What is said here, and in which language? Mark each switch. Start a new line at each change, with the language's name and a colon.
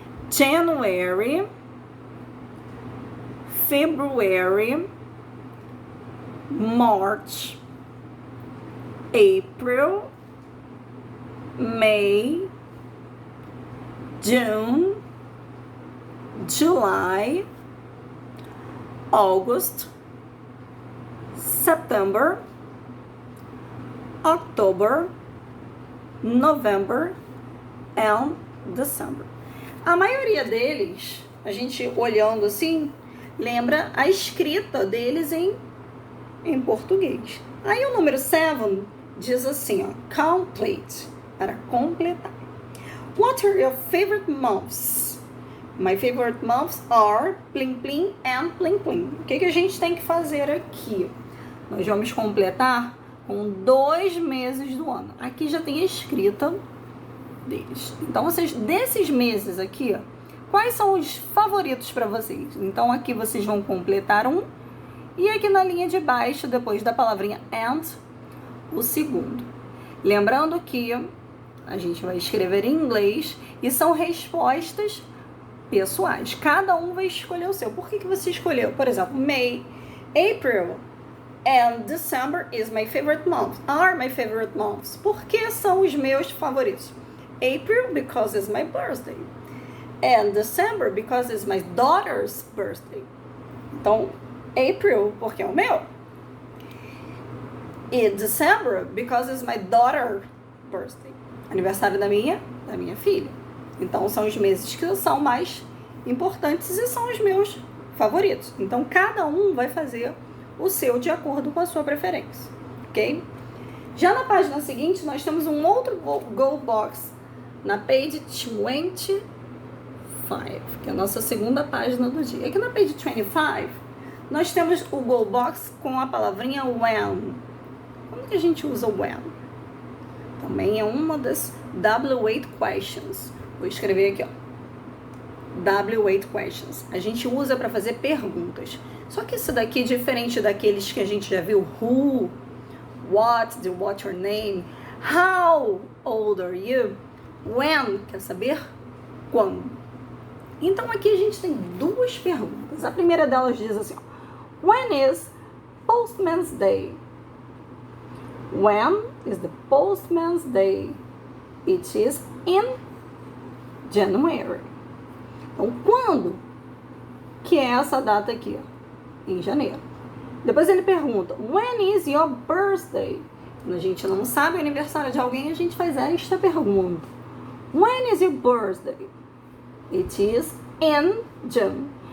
English: January, February, March, April, May, June, July, August, September, October, November and December.
Portuguese: A maioria deles, a gente olhando assim, lembra a escrita deles em português. Aí o número 7 diz assim, ó, complete, para completar.
English: What are your favorite months? My favorite months are plim plim and plim plim.
Portuguese: O que a gente tem que fazer aqui? Nós vamos completar com 2 meses do ano. Aqui já tem a escrita deles. Então, vocês, desses meses aqui, ó, quais são os favoritos para vocês? Então, aqui vocês vão completar um. E aqui na linha de baixo, depois da palavrinha and, o segundo. Lembrando que a gente vai escrever em inglês e são respostas pessoais. Cada um vai escolher o seu. Por que você escolheu? Por exemplo,
English: May, April and December is my favorite month. Are my favorite months.
Portuguese: Por que são os meus favoritos?
English: April, because it's my birthday. And December, because it's my daughter's birthday.
Portuguese: Então, April, porque é o meu.
English: E December, because it's my daughter's birthday.
Portuguese: Aniversário da minha filha. Então, são os meses que são mais importantes e são os meus favoritos. Então, cada um vai fazer o seu de acordo com a sua preferência, ok? Já na página seguinte, nós temos um outro Go Box, na page 25, que é a nossa segunda página do dia. Aqui na page 25, nós temos o Go Box com a palavrinha when. Como que a gente usa o when? Também é uma das W8 questions. Vou escrever aqui, ó. W8 questions. A gente usa para fazer perguntas. Só que isso daqui é diferente daqueles que a gente já viu.
English: Who, what, what's your name, how old are you, when,
Portuguese: quer saber quando. Então aqui a gente tem duas perguntas. A primeira delas diz assim, ó,
English: when is Postman's Day? When is the Postman's Day? It is in January.
Portuguese: Então, quando que é essa data aqui? Em janeiro. Depois ele pergunta,
English: when is your birthday?
Portuguese: Quando a gente não sabe o aniversário de alguém, a gente faz esta pergunta.
English: When is your birthday? It is in June.